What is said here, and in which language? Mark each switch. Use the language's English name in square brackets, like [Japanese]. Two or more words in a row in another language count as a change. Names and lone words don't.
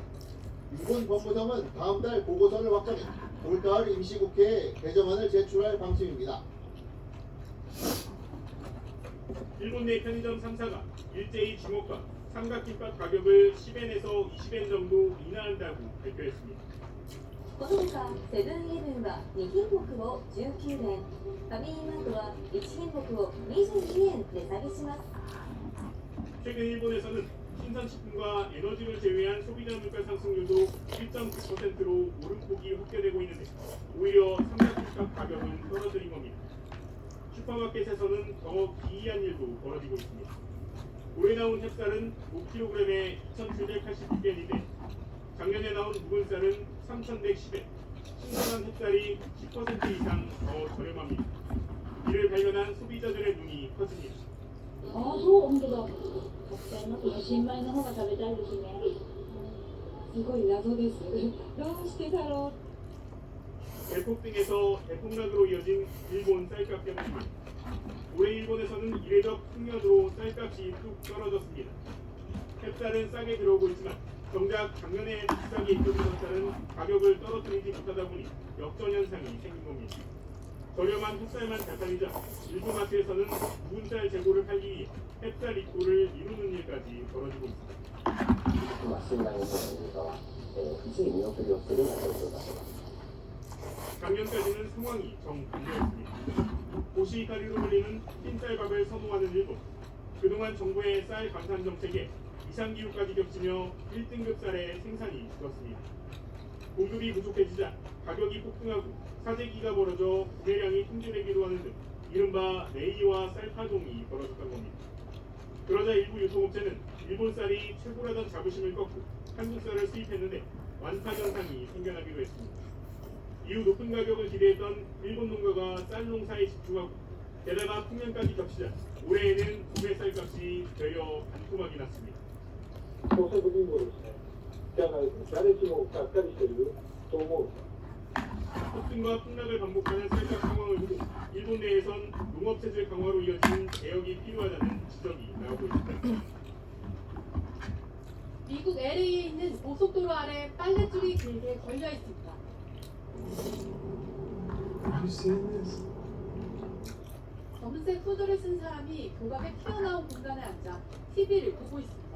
[Korean] 일본 법무성은 다음 달 보고서를 확정해 올가을 임시국회에 개정안을 제출할 방침입니다. 일본 내 편의점 3사가 일제히 주먹과 삼각김밥 가격을 10엔에서 20엔 정도 인하한다고 발표했습니다. [Japanese] このほかセブンイレブンは2品目を19円、ファミリーマートは1品目を22円値下げします。 [Korean] 최근 일본에서는 신선식품과 에너지를 제외한 소비자 물가 상승률도 1.9%로 오름폭이 확대되고 있는데 오히려 삼각김밥 가격은 떨어뜨린 겁니다. 슈퍼마켓에서는 더 기이한 일도 벌어지고 있습니다. 올해 나온 햅쌀은 5kg에 2,786엔인데 작년에 나온 묵은 쌀은 3,110엔, 신선한 햅쌀이 10% 이상 더 저렴합니다. 이를 발견한 소비자들의 눈이 커집니다. [Japanese] ああ、そう、本当だ。買っちゃいますね。新米の方が食べたいですね。すごい謎です。どうしてだろう。 [Korean] 대폭 등에서 대폭락으로 이어진 일본 쌀값 때문입니다. 올해 일본에서는 이례적 풍년으로 쌀값이 뚝 떨어졌습니다. 햅쌀은 싸게 들어오고 있지만 정작 작년에 비싸게 입혀주던 쌀은 가격을 떨어뜨리지 못하다 보니 역전 현상이 생긴 겁니다. 저렴한 햇쌀만 잘 팔리자 일부 마트에서는 묵은 쌀 재고를 팔기 위해 햇쌀 입고를 미루는 일까지 벌어지고 있습니다. [Japanese] 今、新米の方の入荷は、一時見送りをするような状況だと思います。 [Korean] 작년까지는 상황이 정반대였습니다. 고시가리로 불리는 흰쌀밥을 선호하는 일본. 그동안 정부의 쌀 감산 정책에 이상기후까지 겹치며 1등급 쌀의 생산이 줄었습니다. 공급이 부족해지자 가격이 폭등하고 사재기가 벌어져 구매량이 통제되기도 하는 등 이른바 레이와 쌀파동이 벌어졌던 겁니다. 그러자 일부 유통업체는 일본 쌀이 최고라던 자부심을 꺾고 한국 쌀을 수입했는데 완파 현상이 생겨나기도 했습니다. 이후 높은 가격을 기대했던 일본 농가가 쌀 농사에 집중하고 게다가 풍년까지 겹치자 올해에는 구매 쌀값이 되려 반토막이 났습니다. [Japanese] 農作人口ですね。じゃないと誰しもがっかりしていると思う。 [Korean] 폭등과 폭락을 반복하는 쌀값 상황을 두고 일본 내에선 농업체질 강화로 이어진 개혁이 필요하다는 지적이 나오고 있습니다. 미국 LA에 있는 고속도로 아래 빨랫줄이 길게 걸려 있습니다. 검은색 후드를 쓴 사람이 교각에 튀어나온 공간에 앉아 TV를 보고 있습니다.